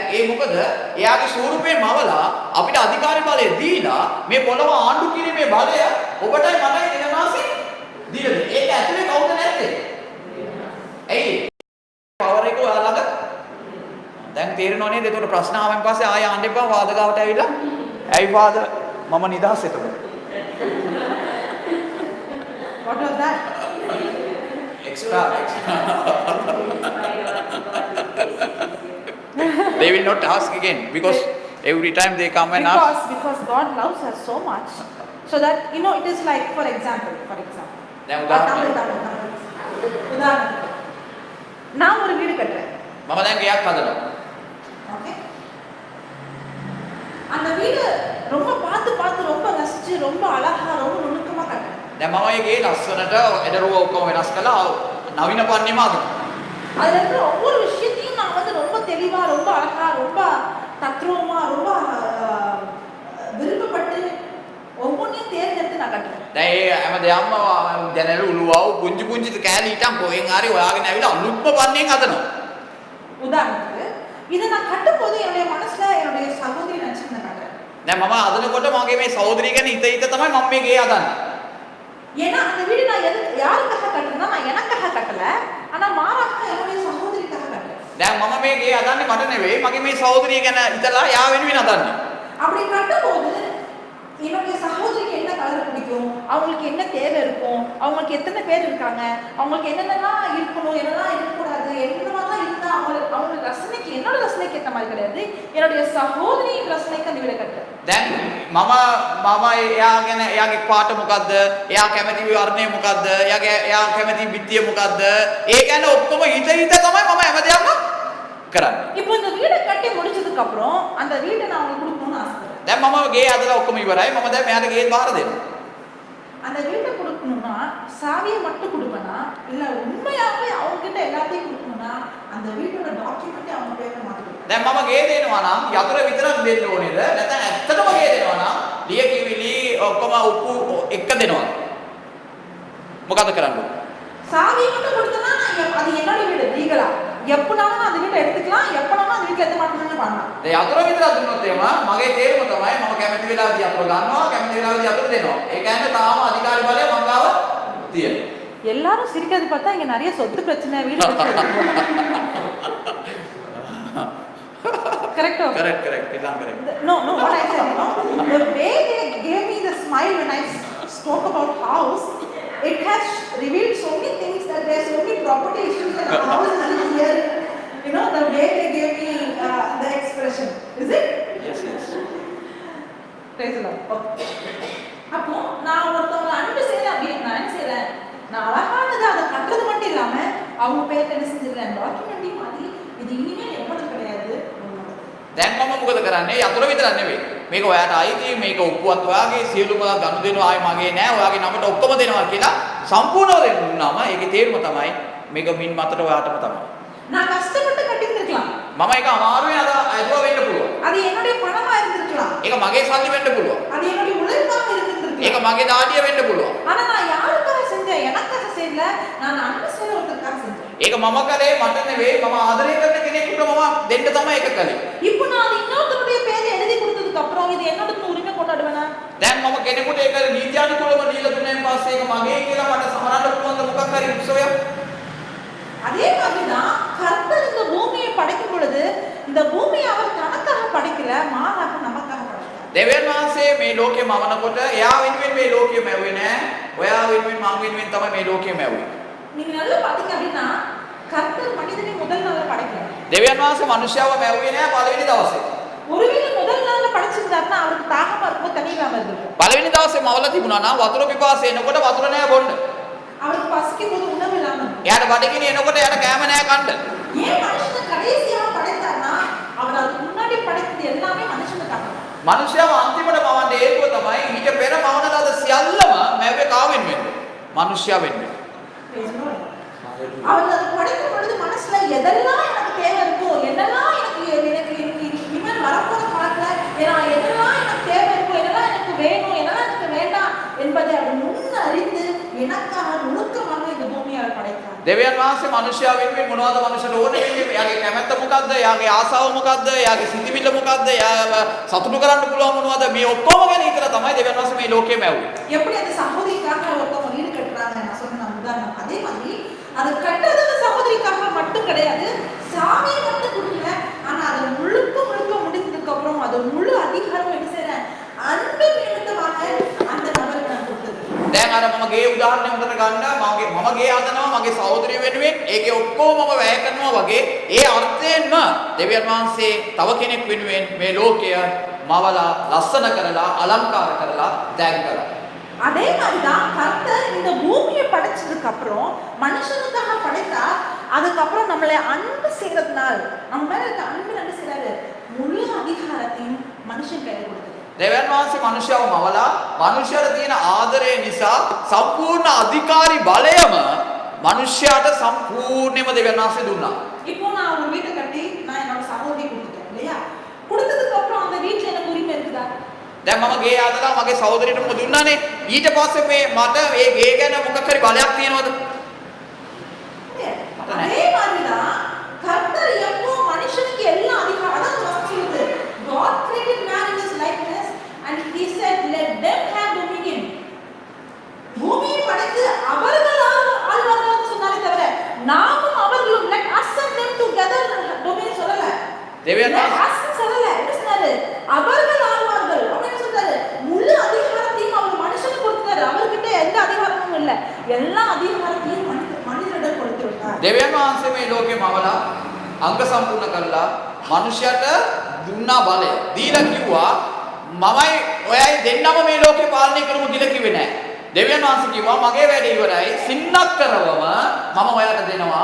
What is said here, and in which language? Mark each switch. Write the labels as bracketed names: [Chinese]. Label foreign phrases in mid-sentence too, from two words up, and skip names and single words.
[Sinhala] ඒ මොකද එයාගේ ස්වරූපේ මවලා අපිට අධිකාරී බලය දීලා මේ පොළව ආණ්ඩු කිරීමේ බලය ඔබටයි මටයි දෙනාසේ දීලා දෙන්නේ. ඒක ඇතුලේ කවුද නැත්තේ? ඇයි? පවර් එක ඔයාලට දැන් තේරෙනව නේද? ඒකට ප්‍රශ්න ආවන් පස්සේ ආය ආන්න එපා වාද ගාවට ඇවිල්ලා. ඇයි වාද මම නිදහස් එතකොට. [English] What was that? Extra. They will not ask again because every time they come and ask. Because God loves us so much, so that it is like, for example. [Sinhala] දැන් උදාහරණයක්. [Tamil] நான் ஒரு வீடு கட்டுறேன். [Sinhala] මම දැන් ගයක් හදනවා. [Tamil] ஓகே. அந்த வீடு ரொம்ப பார்த்து ரொம்ப ரசிச்சு ரொம்ப அழகா ரொம்ப நுணுக்கமா கட்டுறேன். [Sinhala] දැන් මම මේ ගේ ලස්සනට එදරුව ඔක්කොම වෙනස් කළා නවීන පන්නේම අද. [Tamil] அதுல இருக்கிற ஒவ்வொரு விஷயத்தையும் நான் வந்து ரொம்ப தெளிவா ரொம்ப அழகா ரொம்ப தத்ரூபமா ரொம்ப விருப்பப்பட்டு ஒவ்வொன்றையும் தேர்ந்தெடுத்து நான் கட்டுறேன். [Sinhala] දැන් ඒ හැම දෙයක්ම දැනල උළුවව පුංචි පුංචි කෑලි හිටන් කොහෙන් හරි හොයාගෙන ඇවිල්ලා අලුත්ම පන්නේන් හදනවා. [Tamil] உதாரணத்துக்கு இதை நான் கட்டும்போது என்னுடைய மனசுல என்னுடைய சகோதரி நினைச்சு நான் கட்டுறேன். [Sinhala] දැන් මම හදනකොට මගේ මේ සහෝදරිය ගැන හිත තමයි මම මේ ගේ හදන්නේ. [Tamil] ஏன்னா அந்த வீடு நான் யாருக்காக கட்டுறேன்னா நான் எனக்காக கட்டல, ஆனா மாறாக என்னுடைய சகோதரிக்காக கட்டுறேன். [Sinhala] දැන් මම මේ ගේ හදන්නේ මට නෙවෙයි මගේ මේ සහෝදරිය ගැන හිතලා යා වෙනුවෙන් හදන්නේ. [Tamil] அப்படி கட்டும்போது என்னுடைய சகோதரிக்கு என்ன கலர் பிடிக்கும், அவங்களுக்கு என்ன தேவை இருக்கும், அவங்களுக்கு எத்தனை பேர் இருக்காங்க, அவங்களுக்கு என்னென்னலாம் இருக்கணும் என்னெல்லாம் இருக்கக்கூடாது, என்னென்னலாம் இருந்தா அவங்க ரசனைக்கு என்னோட ரசனைக்கு ஏற்ற மாதிரி கிடையாது, என்னுடைய சகோதரியின் ரசனைக்கு அந்த வீடை கட்டுறேன். [Sinhala] දැන් මම එයා ගැන එයාගේ පාට මොකද්ද, එයා කැමති වර්ණය මොකද්ද, එයා කැමති විත්තිය මොකද්ද, ඒ ගැන ඔක්කොම හිත තමයි මම හැමදේම කරන්නේ. [Tamil] இப்போ இந்த வீடை கட்டி முடிச்சதுக்கு அப்புறம் அந்த வீட்டை நான் உங்களுக்கு கொடுக்கணும்னு ஆசைப்படுறேன். [Sinhala] දැන් මම ගේ හදලා ඔක්කොම ඉවරයි. මම දැන් මෙයාට ගේ බාර දෙනවා. [Tamil] அந்த வீட்டை கொடுக்கணும்னா சாவியை மட்டும் கொடுப்பேனா இல்ல உண்மையாவே அவங்க கிட்ட எல்லாத்தையும் கொடுக்கணும்னா அந்த வீட்டோட டாக்குமெண்ட்டை அவங்க பேர்ல மாத்தி கொடுப்பேன். [Sinhala] දැන් මම ගේ දෙනවා නම් යතුර විතරක් දෙන්න ඕනේද? නැත්නම් ඇත්තටම ගේ දෙනවා නම් ලිය කිවිලි ඔක්කොම උප්පු එක දෙනවා. මොකද කරන්නේ? [Tamil] சாவியை மட்டும் கொடுத்தனா அது என்னோட வீடு லீகலா. எப்பனாலும் அந்த வீட்டை எடுத்துக்கலாம், எப்பனாலும் அந்த வீட்ல எத்த மாட்டேன்னு பண்ணலாம். [Sinhala] දැන් යතුර විතරක් දුන්නොත් එහෙම මගේ තේරුම තමයි මම කැමති වෙලාවදී යතුර ගන්නවා, කැමති වෙලාවදී යතුර දෙනවා. ඒ කියන්නේ තාම අධිකාරී බලය මම ගාව තියෙනවා. [Tamil] எல்லாரும் சிரிக்கிறது பார்த்தா இங்க நிறைய சொத்து பிரச்சனை வீடு பிரச்சனை. [English] Correct. No, what I said, the way they gave me the smile when I spoke about house, it has revealed so many things that there are so many property issues that the house is here. The way they gave me the expression. Is it? Yes. Praise the Lord. Okay. [Tamil] அப்போ நான் ஒருத்தவங்களை அன்பு செய்யறேன் அப்படின்னு நான் என்ன செய்யறேன், நான் அழகானது அதை கட்டுறது மட்டும் இல்லாம அவங்க பேர்ல என்ன செஞ்சிடறேன், டாக்குமெண்ட்டையும் மாத்தி இது இனிமேல் எப்போது கிடையாது. [Sinhala] දැන් මම මොකද කරන්නේ? යතුර විතරක් නෙවෙයි. මේක ඔයාට අයිති, මේක ඔප්පුවත් ඔයාගේ, සියලුම ගනුදෙනු ආයේ මගේ නෑ, ඔයාගේ නමට ඔක්කොම දෙනවා කියලා සම්පූර්ණව දෙන්නාම ඒකේ තේරුම තමයි මේක මින් මතට ඔයාටම තමයි. [Tamil] நான் கஷ்டப்பட்டு கட்டியிருந்திருக்கலாம். [Sinhala] මම ඒක අමාරුවෙන් අදුවා වෙන්න පුළුවන්. [Tamil] அது என்னுடைய பணமா இருந்திருக்கலாம். [Sinhala] ඒක මගේ සල්ලි වෙන්න පුළුවන්. [Tamil] அது என்னுடைய உழைப்பாக இருந்திருக்கலாம். [Sinhala] ඒක මගේ දාඩිය වෙන්න පුළුවන්. [Tamil] ஆனா நான் யாருக்காக செஞ்சேன், எனக்காக செய்யல, நான் அன்பு செய்ய ஒருத்தருக்காக செஞ்சேன். [Sinhala] ඒක මම කරේ මට නෙවෙයි, මම ආදරය කරන කෙනෙකුට මම දෙන්න තමයි ඒක කළේ. [Tamil] இப்போ நான் அது இன்னொருத்தருடைய பேரை எழுதி கொடுத்ததுக்கு அப்புறம் இது என்னோட உரிமை கொண்டாடுவேனா? [Sinhala] දැන් මම කෙනෙකුට ඒක නීත්‍යානුකූලව දීලා දුන්නාන් පස්සේ ඒක මගේ කියලා මට සමරන්න පුළුවන් ද මොකක් හරි උත්සවයක්? [Tamil] அதே மாதிரிதான் கர்த்தர் இந்த பூமியை படைக்கும் பொழுது இந்த பூமியை அவர் தனக்காக படைக்கல, மாறாக நமக்காக படைத்தார். [Sinhala] දෙවියන් වහන්සේ මේ ලෝකෙ මවනකොට එයා වෙනුවෙන් මේ ලෝකෙ මැව්වේ නෑ. ඔයා වෙනුවෙන් මම වෙනුවෙන් තමයි මේ ලෝකෙ මැව්වේ. [Tamil] நீங்க நல்லா பாத்தீங்க அப்படின்னா கர்த்தர் மனிதனை முதல் நாள்ல படைக்கல. [Sinhala] දෙවියන් වහන්සේ මිනිස්යාව මැව්වේ නෑ පළවෙනි දවසේ. [Tamil] ஒருவேளை முதல் நாள்ல படைச்சிருந்தாருன்னா அவருக்கு தாகமா இருக்கும், தண்ணி இல்லாம இருந்திருக்கும். [Sinhala] පළවෙනි දවසේ මවලා තිබුණා නම් වතුර පිපාසය එනකොට වතුර නෑ බොන්න. [Tamil] அவருக்கு பசிக்கும் போது உணவு இல்லாம இருக்கும். [Sinhala] එයාට බඩගිනි එනකොට එයාට කෑම නෑ කන්න. [Tamil] ஏன் மனுஷனை கடைசியா படைத்தார்னா அவர் அதுக்கு முன்னாடி படைத்தது எல்லாமே மனுஷனுக்காக. [Sinhala] මිනිස්යාව අන්තිමට මවන්න හේතුව තමයි ඊට පෙර මවන ලද සියල්ලම මැව්වේ කාවෙන් වෙන්නේ? මිනිස්යා වෙන්නේ. [Tamil] அவர் அதை படைக்கும் பொழுது மனசுல எதெல்லாம் எனக்கு தேவை இருக்கோ, என்னெல்லாம் எனக்கு இனிமேல் வரப்போற காலத்துல எதெல்லாம் எனக்கு தேவை இருக்கோ, என்னெல்லாம் எனக்கு வேணும், என்னெல்லாம் எனக்கு வேண்டாம் என்பதை அவர் முன் அறிந்து எனக்காக நுணுக்கமாக இந்த பூமியை அவர் படைத்தார். [Sinhala] දෙවියන් වහන්සේ මිනිසයා වෙනුවෙන් මොනවද මිනිසට ඕනේ වෙන්නේ? එයාගේ කැමැත්ත මොකද්ද? එයාගේ ආසාව මොකද්ද? එයාගේ සිතිවිල්ල මොකද්ද? එයාව සතුටු කරන්න පුළුවන් මොනවද? මේ ඔක්කොම ගැන හිතලා තමයි දෙවියන් වහන්සේ මේ ලෝකෙම ඇව්වේ. [Tamil] எப்படி அந்த சகோதரிக்காக ஒருத்தவங்க வீடு கட்டுறாங்க நான் சொன்ன உதாரணம் அதே மாதிரி அது கட்டுறது சகோதரிக்காக மட்டும் கிடையாது, சாமியை மட்டும் கொடுக்கல, ஆனா அது முழுக்க முழுக்க முடிந்ததுக்கு அப்புறம் அது முழு அதிகாரம் என்ன செய்யறேன் அன்பு நிமித்தமாக அந்த நபருக்கு நான் கொடுத்தது. [Sinhala] දැන් අර මම ගේ උදාහරණය හොඳට ගන්න මම ගේ හදනවා මගේ සහෝදරිය වෙනුවෙන් ඒකේ ඔක්කොම මම වැය කරනවා වගේ ඒ අර්ථයෙන්ම දෙවියන් වහන්සේ තව කෙනෙක් වෙනුවෙන් මේ ලෝකය මවලා ලස්සන කරලා අලංකාර කරලා දැන් කරා. [Tamil] அதே மாதிரிதான் கர்த்தர் இந்த பூமியை படைச்சதுக்கு அப்புறம் மனுஷனுக்காக படைத்தா அதுக்கப்புறம் நம்மளை அன்பு செய்யறதுனால நம்ம மேல இருக்க அன்பு என்ன செய்யறாரு முழு அதிகாரத்தையும் மனுஷன் கையில கொடுத்தது. [Sinhala] දෙවියන් වහන්සේ මිනිසයාව මවලා මිනිසයාට තියෙන ආදරය නිසා සම්පූර්ණ අධිකාරී බලයම මිනිසයාට සම්පූර්ණයෙන්ම දෙවියන් වහන්සේ දුන්නා. [Tamil] இப்போ நான் ஒரு வீட்டை கட்டி நான் என்னோட சகோதரி கொடுத்துட்டேன் இல்லையா? கொடுத்ததுக்கு அப்புறம் அந்த வீட்டுல எனக்கு உரிமை இருக்குதா? [Sinhala] දැන් මම ගේ ආදලා මගේ සහෝදරියට මොකද දුන්නානේ? ඊට පස්සේ මේ මට මේ ගේ ගැන මොකක් හරි බලයක් තියෙනවද? [Tamil] அதே மாதிரிதான் கர்த்தர் எப்போ மனுஷனுக்கு எல்லா அதிகாரம் அதான் சொல்லுது [English] God created man in his likeness and he said let them have dominion. [Tamil] பூமியை படைத்து அவர்கள் ஆள்வார்கள் சொன்னாலே தவிர நாமும் அவர்களும் [English] let us and them together dominion [Tamil] சொல்லல. [Sinhala] දෙවියන් [Tamil] வහන්සේ சொல்லல. என்ன சொன்னாரு? அவர்கள் ஆள்வார்கள் அப்படின்னு சொல்றாரு. முழு அதிகாரத்தையும் அவர் மனுஷனுக்கு கொடுத்தாரு. அவர்கிட்ட எந்த அதிகாரமும் இல்ல. எல்லா அதிகாரத்தையும் மனிதனிடம் கொடுத்து விட்டார். [Sinhala] දෙවියන් වහන්සේ මේ ලෝකෙ මවලා අංග සම්පූර්ණ කරලා මිනිසයාට දුන්නා බලය. දීලා කිව්වා මමයි ඔයයි දෙන්නම මේ ලෝකේ පාලනය කරමු කියලා කිව්වේ නෑ. දෙවියන් වහන්සේ කිව්වා මගේ වැඩේ ඉවරයි. සින්නක් කරවම මම ඔයාලට දෙනවා.